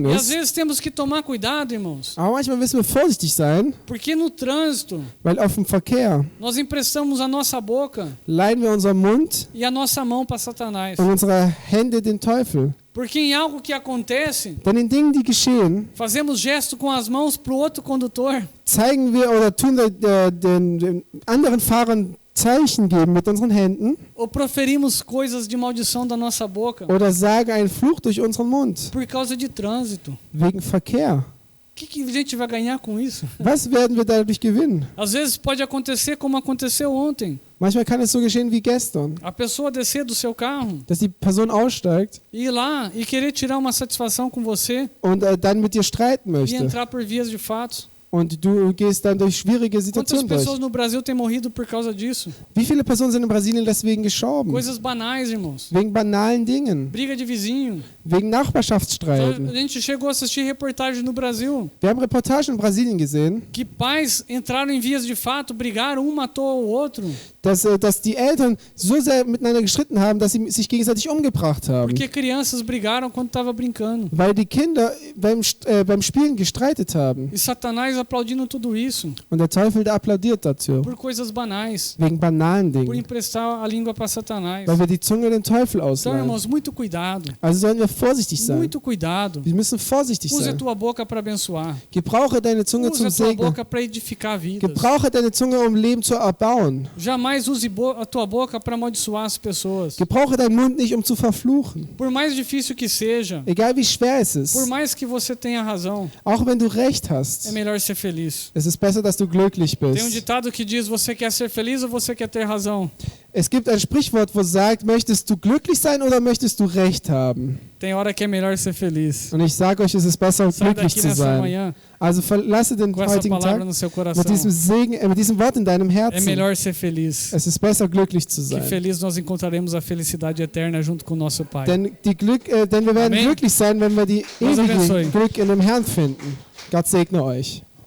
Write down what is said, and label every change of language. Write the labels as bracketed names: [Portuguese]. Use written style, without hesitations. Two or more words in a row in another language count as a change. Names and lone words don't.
[Portuguese] E às [German] ist. [Portuguese] vezes temos que tomar cuidado, irmãos. [German] Aber manchmal müssen wir vorsichtig sein, [Portuguese] Porque no trânsito, [German] weil auf dem Verkehr [Portuguese] nós emprestamos a nossa boca [German] leihen wir unseren Mund [Portuguese] e a nossa mão para Satanás. [German] und unsere Hände den Teufel. [Portuguese] Porque em algo que acontece, [German] Denn in Dingen, die geschehen, [Portuguese] fazemos gesto com as mãos para o outro condutor. [German] zeigen wir oder tun den anderen Fahrern Zeichen geben mit unseren Händen [Portuguese] Ou proferimos coisas de maldição da nossa boca [German] oder sagen einen Fluch durch unseren Mund [Portuguese] por causa de trânsito. [German] wegen Verkehr. [Portuguese] O que a gente vai ganhar com isso? [German] Was werden wir dadurch gewinnen? [Portuguese] Às vezes pode acontecer como aconteceu ontem. [German] Manchmal kann es so geschehen wie gestern, [Portuguese] A pessoa descer do seu carro [German] dass die Person aussteigt [Portuguese] e ir lá e querer tirar uma satisfação com você [German] und dann mit dir streiten [Portuguese] e [German] möchte. [Portuguese] entrar por vias de fato. [German] Und du gehst dann durch schwierige [Portuguese] Quantas [German] Situationen [Portuguese] pessoas [German] durch. [Portuguese] no Brasil têm morrido por causa disso? [German] Wie viele Personen sind in Brasilien deswegen gestorben? [Portuguese] Coisas banais, irmãos. [German] Wegen banalen Dingen, [Portuguese] Briga de vizinho. [German] wegen [Portuguese] Então, a [German] Nachbarschaftsstreiten. [Portuguese] gente chegou a assistir reportagem no Brasil [German] Wir haben Reportagen in Brasilien gesehen, [Portuguese] que pais entraram em vias de fato, brigaram, um matou o outro, [German] dass die Eltern so sehr miteinander gestritten haben, dass sie sich gegenseitig umgebracht haben. [Portuguese] porque crianças brigaram quando estava brincando. [German] Weil die Kinder beim Spielen gestreitet haben. [Portuguese] E Satanás aplaudindo tudo isso [German] Und der Teufel, der applaudiert dazu. [Portuguese] por coisas banais, [German] Wegen banalen [Portuguese] por [German] Dingen. [Portuguese] emprestar a língua para Satanás. [German] Weil wir die Zunge dem Teufel [Portuguese] Então, [German] ausleihen. [Portuguese] irmãos, muito cuidado. [German] Also sollen wir vorsichtig sein. [Portuguese] Muito cuidado. [German] Wir müssen vorsichtig [Portuguese] Use a [German] sein. [Portuguese] tua boca para abençoar. [German] Gebrauche deine Zunge [Portuguese] Use [German] zum [Portuguese] a tua [German] Segnen. [Portuguese] boca para edificar vidas. [German] Gebrauche deine Zunge, um Leben zu erbauen. [Portuguese] Jamais use a tua boca para amaldiçoar as pessoas. [German] Gebrauche deinen Mund nicht, um zu verfluchen. [Portuguese] Por mais difícil que seja, [German] Egal wie schwer es ist. [Portuguese] por mais que você tenha razão, [German] Auch wenn du Recht [Portuguese] é [German] hast. [Portuguese] melhor ser feliz. [German] Es ist besser, dass du glücklich [Portuguese] Tem um [German] bist. [Portuguese] ditado que diz: você quer ser feliz ou você quer ter razão? [German] Es gibt ein Sprichwort, wo sagt, möchtest du glücklich sein oder möchtest du Recht haben? [Portuguese] Tem hora que é melhor ser feliz. [German] Und ich sage euch, es ist besser, [Portuguese] Sai [German] glücklich [Portuguese] daqui [German] zu [Portuguese] nessa [German] sein. [Portuguese] manhã [German] Also verlasse den [Portuguese] com essa [German] heutigen [Portuguese] palavra [German] Tag [Portuguese] no seu coração. [German] mit diesem Segen, mit diesem Wort in deinem [Portuguese] É [German] Herzen. [Portuguese] melhor ser feliz. [German] Es ist besser, glücklich zu [Portuguese] Que [German] sein. [Portuguese] feliz nós encontraremos a felicidade eterna junto com o nosso Pai. [German] Denn wir werden [Portuguese] Amen. [German] glücklich sein, wenn wir die Gott ewige [Portuguese] abençoe. [German] Glück in dem Herrn finden. Gott segne euch.